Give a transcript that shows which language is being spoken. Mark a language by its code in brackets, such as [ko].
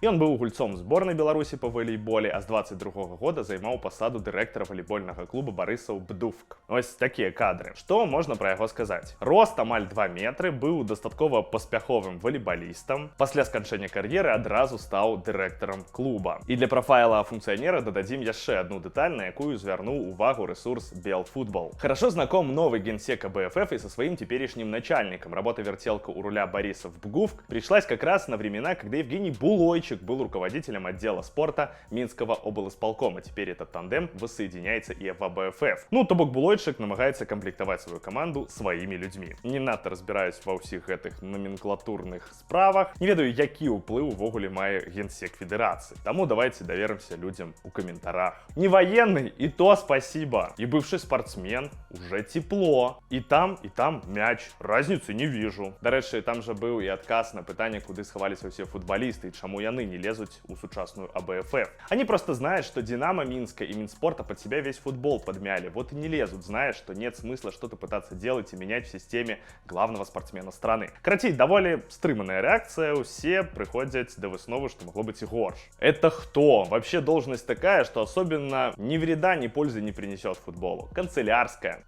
[be] Ён быў гульцом зборнай Беларусі па валейболе, а з 22-го года займаў пасаду дырэктара валейбольнага клуба Барысаў Бдувк. Ось такія кадры. Што можна пра яго сказаць? Рост амаль 2 метры, быў дастаткова паспяховым валейбалістам. Пасля сканчэння кар'еры адразу стаў дырэктарам клуба. І для прафайла функцыянера дададзім яшчэ одну дэталь, на якую звярнуў увагу ресурс Белфутбол. [ru] Хорошо знаком новый генсек АБФФ и со своим теперешним начальником. Работа Вертелка у руля Борисов Бгувк пришлась как раз на времена, когда Евгений Булойчик был руководителем отдела спорта Минского облисполкома. Теперь этот тандем воссоединяется и в АБФФ. Ну, то бок Булойчик намагается комплектовать свою команду своими людьми. [be] Не надо разбираюсь ва ўсіх гэтых номенклатурных справах. Не ведаю, які ўплыў увогуле мае генсек федерации. [ru] Тому давайте доверимся людям у комментарах. Не военный, и то спасибо. И бывший спортсмен, уже тепло. И там мяч. Разницы не вижу. [be] Дарэчы, там же быў і адказ на пытанне, куды схаваліся ўсе футболисты, и чаму яны не лезуць у сучасную АБФФ. [ru] Они просто знают, что Динамо Минска и Минспорта под себя весь футбол подмяли. Вот и не лезут, зная, что нет смысла что-то пытаться делать и менять в системе главного спортсмена страны. Короче, даволі стрыманая реакция, все приходят до высновы, что могло быть и горш. Это кто? Вообще должность такая, что особенно ни вреда, ни пользы не принесет футболу. Канцелярская.